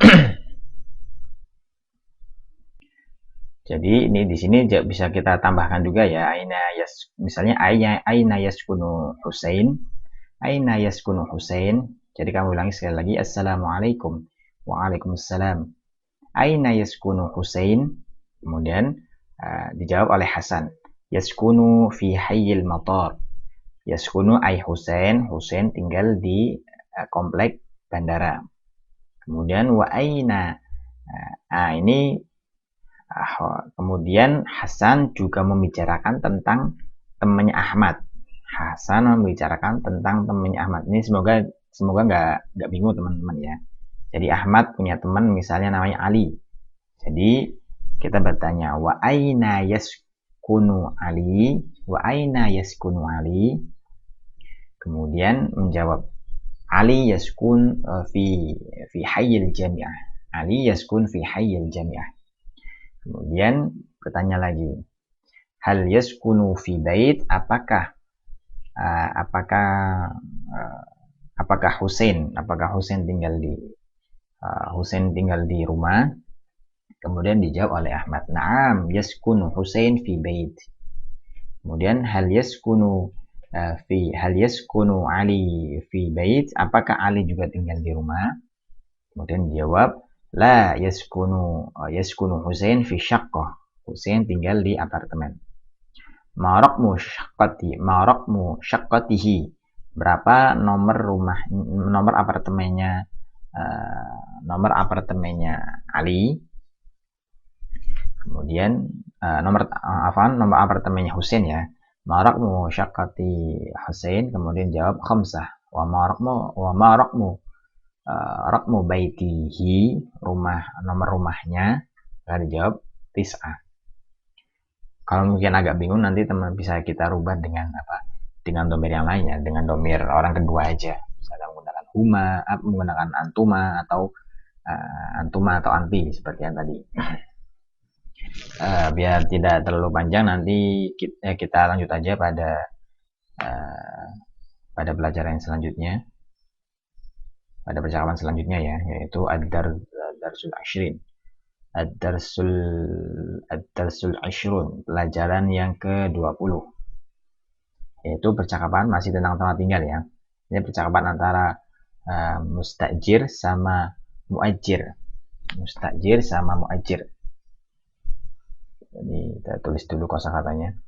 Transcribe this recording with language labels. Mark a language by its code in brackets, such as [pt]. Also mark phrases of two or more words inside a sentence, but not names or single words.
[id] Jadi ini di sini bisa kita tambahkan juga ya, misalnya [ar] أين يسكن Husain? أين يسكن Husain? [id] Jadi kamu ulangi sekali lagi. [ar] السلام عليكم. وعليكم السلام. أين يسكن Husain? [id] Kemudian dijawab oleh Hasan. [ar] يسكن في حي المطار. يسكن أي Husain. [id] Husain tinggal di komplek bandara. Kemudian [ar] وأين. [id] Ini kemudian Hasan juga membicarakan tentang temannya Ahmad. Hasan membicarakan tentang temannya Ahmad. Ini semoga nggak bingung teman-teman ya. Jadi Ahmad punya teman misalnya namanya Ali. Jadi kita bertanya [ar] وأين يسكن Ali? وأين يسكن Ali? [id] Kemudian menjawab [ar] Ali يسكن في حي الجامعة. Ali يسكن في حي الجامعة. [id] Kemudian bertanya lagi, [ar] هل يسكن في بيت? [id] Apakah Husain tinggal di rumah? Kemudian dijawab oleh Ahmad, [ar] نعم يسكن Husain في بيت. Kemudian هل يسكن Ali في بيت? [id] Apakah Ali juga tinggal di rumah? Kemudian dijawab, [ar] لا يسكن Husain في شقة. [id] Husain tinggal di apartemen. [ar] ما رقم شقته? [id] Berapa nomor apartemennya Ali? Kemudian nomor apartemennya Husain ya. [ar] ما رقم شقة Husain? [id] Kemudian jawab khamsah. [ar] وما رقم بيته? [id] Nomor rumahnya? Lalu dijawab tis'ah. Kalau mungkin agak bingung, nanti teman bisa kita rubah dengan domir yang lainnya, dengan domir orang kedua aja. Misalnya menggunakan huma, menggunakan antuma atau anti seperti yang tadi. Biar tidak terlalu panjang, nanti kita lanjut aja pada pelajaran selanjutnya, pada percakapan selanjutnya ya, yaitu [ar] الدرس العشرين. الدرس العشرون, [id] pelajaran yang ke-20, yaitu percakapan masih tentang tempat tinggal ya. Ini percakapan antara mustajir sama muajir. Mustajir sama muajir. Jadi kita tulis dulu kosakatanya.